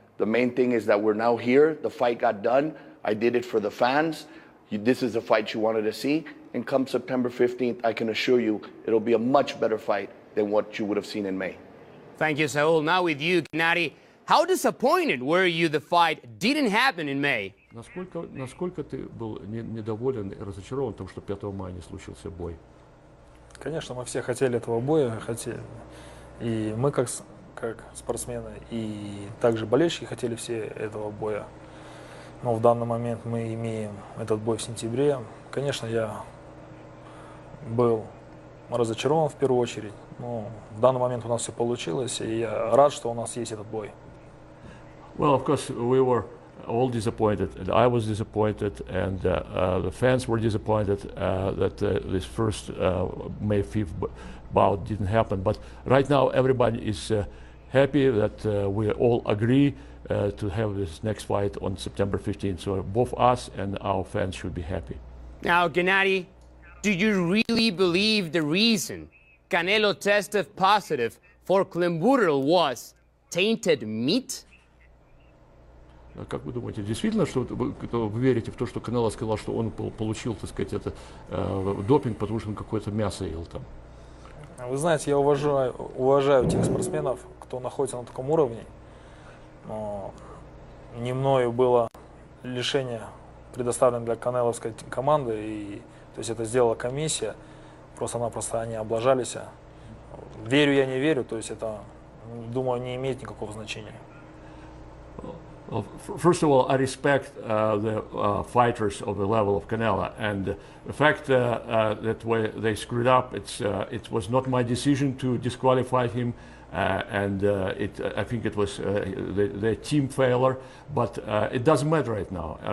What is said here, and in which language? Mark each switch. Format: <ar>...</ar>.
<en>The main thing is that we're now here. The fight got done. I did it for the fans. This is a fight you wanted to see. And come September 15th, I can assure you it'll be a much better fight than what you would have seen in May. Thank you, Saul. Now with you, Gennady. How disappointed were you the fight didn't happen in May?</en> <ru>Насколько ты был недоволен и разочарован тем, что 5 мая не случился бой? Конечно, мы все хотели этого боя, и мы как спортсмены, и также болельщики хотели все этого боя. Но в данный момент мы имеем этот бой в сентябре. Конечно, я был разочарован в первую очередь, но в данный момент у нас все получилось, и я рад, что у нас есть этот бой.</ru> <en>Well, of course, we were all disappointed, and I was disappointed, and the fans were disappointed that this first May 5th bout didn't happen. But right now, everybody is happy that we all agree to have this next fight on September 15th. So both us and our fans should be happy. Now, Gennady, do you really believe the reason Canelo tested positive for clenbuterol was tainted meat?</en> <ru>Как вы думаете, действительно, что вы верите в то, что Канело сказал, что он получил, так сказать, допинг, потому что он какое-то мясо ел там? Вы знаете, я уважаю тех спортсменов, кто находится на таком уровне. Но не мною было лишение предоставлено для канеловской команды, и то есть это сделала комиссия, просто-напросто они облажались. Верю я, не верю, то есть это, думаю, не имеет никакого значения.</ru> <en>Well, first of all, I respect the fighters of the level of Canelo, and the fact that they screwed up, it was not my decision to disqualify him, and I think it was the team failure, but it doesn't matter right now.</en>